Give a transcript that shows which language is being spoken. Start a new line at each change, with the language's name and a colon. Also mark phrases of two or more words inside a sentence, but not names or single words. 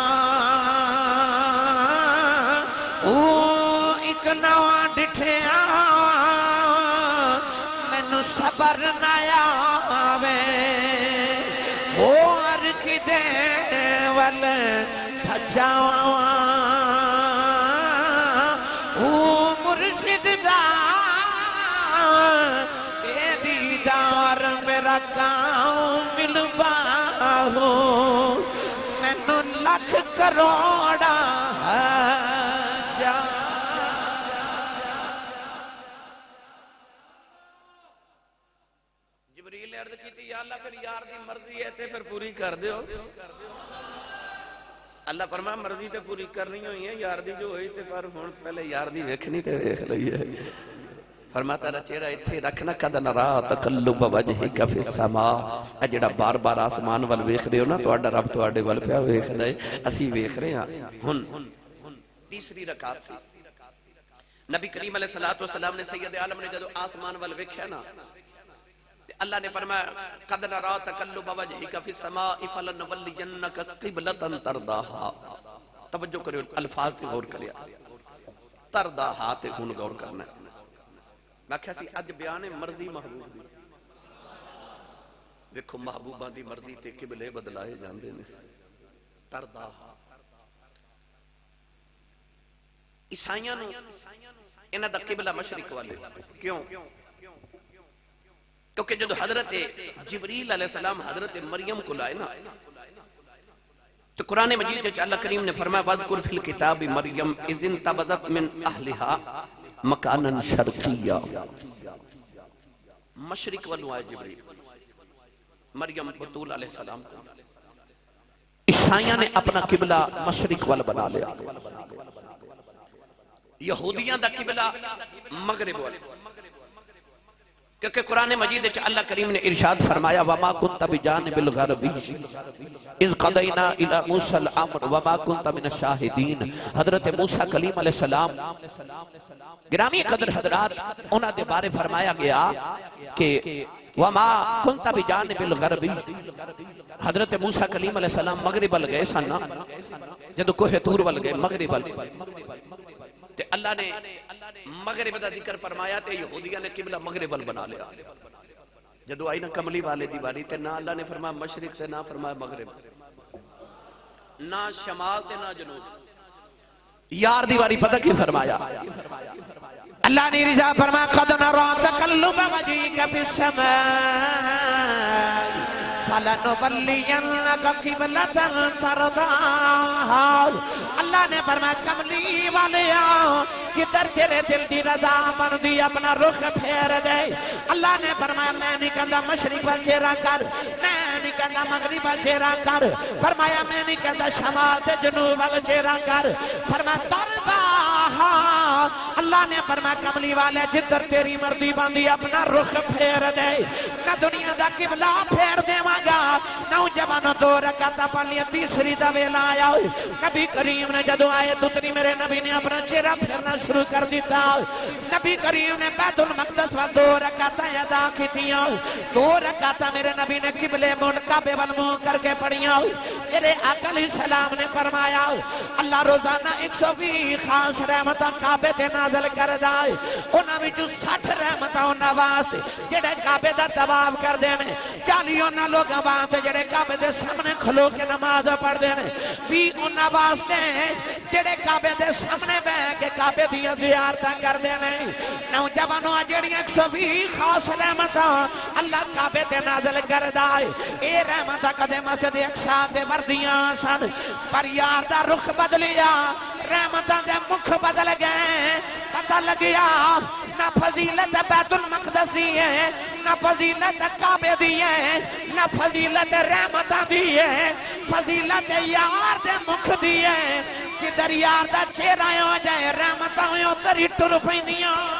Punjabi: ایک نواں ڈٹھیا مینوں صبر نہ آوے ہو عرق دے ول بھجاواں مرشد دا اے دیدار میرا کام ملوا ہو مینوں لکھ کروڑا جبریل عرض کیتی یا اللہ پھر یار دی مرضی ہے تے پھر پوری کر دیو اللہ فرمایا مرضی تے پوری کرنی ہوئی ہے یار دی جو ہوئی تے پر ہن پہلے یار دی ویکھنی تے ویکھ لئی ہے فرماتا ہے چہرہ اتھے رکھنا
Arabic: قد نرا تقلب وجہک فی السماء
Punjabi: اے جڑا بار بار آسمان ول ویکھ رہے ہو نا تہاڈا رب تہاڈے ول پیا ویکھدا ہے اسی ویکھ رہے ہاں ہن تیسری رکعت سی نبی کریم
Arabic: علیہ الصلوۃ والسلام
Punjabi: نے سید عالم نے جدو آسمان ول ویکھیا نا اللہ نے فرمایا
Arabic: قد نرا تقلب وجہک فی السماء فلنولینک قبلۃ ترضاها
Punjabi: توجہ کرو الفاظ تے غور کریا ترضاها تے ہن غور کرنا ہے میں کہا سی اج بیان مرضی محبوب دی ویکھو محبوباں دی مرضی تے قبلے بدلائے جاندے نے ترضاها عیسائیاں نو انہاں دا قبلہ مشرق والے کیوں کیونکہ جب حضرت جبریل
Arabic: علیہ السلام
Punjabi: حضرت مریم کو لائے نا تو قرآن مجید جو اللہ کریم نے فرمایا
Arabic: وَذْكُرْ فِي الْكِتَابِ مَرْيَمْ اِذْ انْتَبَذَتْ مِنْ أَهْلِهَا مَكَانًا شَرْقِيًّا
Punjabi: مشرق والو آئے جبریل مریم بطول
Arabic: علیہ السلام
Punjabi: کو عیسائیاں نے اپنا قبلہ مشرق وال بنا لیا یہودیاں دا قبلہ مغرب وال کیونکہ قرآن مجید اللہ کریم نے ارشاد فرمایا
Arabic: وَمَا كُنْتَ بِجَانِبِ الْغَرْبِ اِذْ قَضَيْنَا إِلَىٰ مُوسَى الْأَمْرَ وَمَا كُنْتَ مِنَ الشَّاهِدِينَ
Punjabi: حضرت موسیٰ کلیم
Arabic: علیہ السلام
Punjabi: گرامی قدر حضرات انہاں دے بارے فرمایا گیا کہ
Arabic: وَمَا كُنْتَ بِجَانِبِ الْغَرْبِ
Punjabi: حضرت موسیٰ کلیم
Arabic: علیہ السلام
Punjabi: مغرب ال گئے سننا جدو کوہ طور ول گئے مغرب ال تے اللہ نے مغرب دا ذکر فرمایا تے یہودیاں نے قبلہ مغرب ال بنا لیا جدو آئی نا کملی والے دی باری تے نہ اللہ نے فرمایا مشرق تے نہ فرمایا مغرب نہ شمال تے نہ جنوب یار دی باری پتہ کی فرمایا اللہ نے رضا فرمایا
Arabic: قد نرى تقلب وجهك في السماء فلنولینک قبلۃ ترضاها
Punjabi: اللہ نے فرمایا کملی والیا کدھر تیرے دل دی رضا مندی اپنا رخ پھیر دے اللہ نے فرمایا میں نہیں کہندا مشرق وال چہرہ کر میں نہیں نہیں کہتا مغرب وال چہرہ کر فرمایا میں نہیں کہتا شمال تے جنوب وال چہرہ کر فرمایا ترضا اللہ نے فرمایا کملی والے جدھر تیری مرضی باندھی اپنا رخ پھیر دے نہ دنیا دا قبلہ پھیر دے گا نہ جوانوں 2 رکعتاں پڑھ لیا تیسری دا ویلا آیا نبی کریم نے جدو آئے دوتری میرے نبی نے اپنا چہرہ پھیرنا شروع کر دیتا نبی کریم نے بیت المقدس وال 2 رکعتاں ادا کیتیاں 2 رکعتاں میرے نبی نے قبلے مون کعبے وال منہ کر کے پڑھیاں میرے آقا علیہ السلام نے فرمایا اللہ روزانہ 120 خاص رحمتاں کعبے تے نازل کردا ہے انہاں وچوں 60 رحمتاں انہاں واسطے جڑے کعبے دا طواف کردے نے 40 انہاں لوکاں واسطے جڑے کعبے دے سامنے کھلو کے نماز پڑھدے نے 20 انہاں واسطے جڑے کعبے دے سامنے بیٹھ کے کعبے دیاں زیارتاں کردے نے نوجوانوں جڑیاں 120 خاص رحمتاں اللہ کعبے تے نازل کردا ہے اے رحمتاں کدے مسجد اقصی تے وردیاں سن پر یار دا رخ بدلیا رحمتاں دے مکھ بدل گئے پتہ لگیا نہ فضیلت بیت المقدس دی ہے نہ فضیلت کعبے دی ہے نہ فضیلت رحمتاں دی ہے فضیلت یار دے مکھ دی ہے جدھر یار دا چہرہ ہو جائے رحمتاں ادھر ہی ٹر پیندیاں